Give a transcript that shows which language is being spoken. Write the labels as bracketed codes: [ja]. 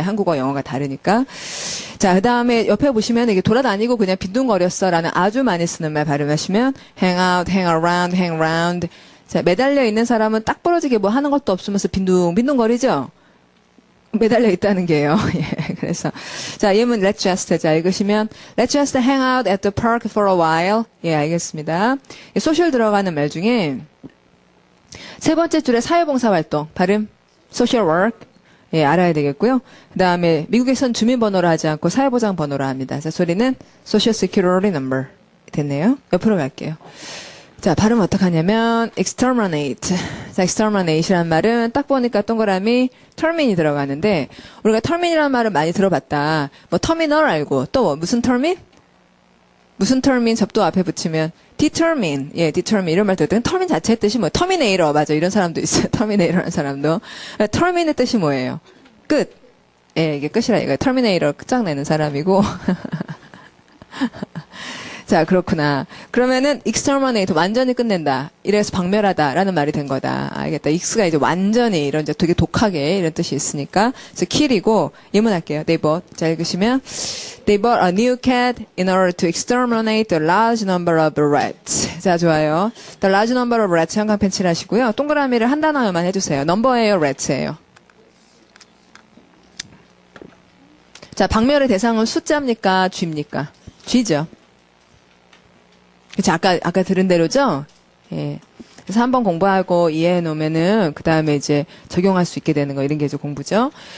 [ko] 한국어 영어가 다르니까. 자, 그다음에 옆에 보시면 이게 돌아다니고 그냥 빈둥거렸어라는 아주 많이 쓰는 말 발음하시면 hang out, hang around, hang around. 자, 매달려 있는 사람은 딱 부러지게 뭐 하는 것도 없으면서 빈둥거리죠? 매달려 있다는 게요. 예, 그래서. 자, 예문 let's just. 자, 읽으시면 [en] let's just hang out at the park for a while. [ko] 예, 알겠습니다. 소셜 들어가는 말 중에 세 번째 줄에 사회봉사활동. 발음 social work. 예, 알아야 되겠고요. 그 다음에 미국에선 주민번호로 하지 않고 사회보장번호로 합니다. 자, 소리는 social security number. 됐네요. 옆으로 갈게요. 자, 발음 어떡하냐면, exterminate. 자, exterminate이라는 말은 딱 보니까 동그라미 termin이 들어가는데, 우리가 termin이라는 말은 많이 들어봤다. 뭐, terminal 알고, 또 뭐, 무슨 termin? 무슨 termin 접두 앞에 붙이면, determine. 예, determine. 이런 말 들었더니, termin 자체의 뜻이 뭐, terminator. 맞아. 이런 사람도 있어요. terminator 하는 사람도. termin의 뜻이 뭐예요? 끝. 예, 이게 끝이라 이거. terminator 끝장내는 사람이고. 자, 그렇구나. 그러면은 exterminate 완전히 끝낸다. 이래서 박멸하다라는 말이 된 거다. 알겠다. x가 이제 완전히 이런 이제 되게 독하게 이런 뜻이 있으니까 그래서 kill이고 예문할게요. [en] They bought. [ko] 자, 읽으시면 [en] They bought a new cat in order to exterminate a large number of rats. [ko] 자, 좋아요. The large number of rats 형광 펜칠 하시고요. 동그라미를 한 단어만 해주세요. 넘버예요, rats예요. 자, 박멸의 대상은 숫자입니까? 쥐입니까? 쥐죠. 그치, 아까 들은 대로죠? 예. 그래서 한번 공부하고 이해해 놓으면은, 그 다음에 이제 적용할 수 있게 되는 거, 이런 게 이제 공부죠.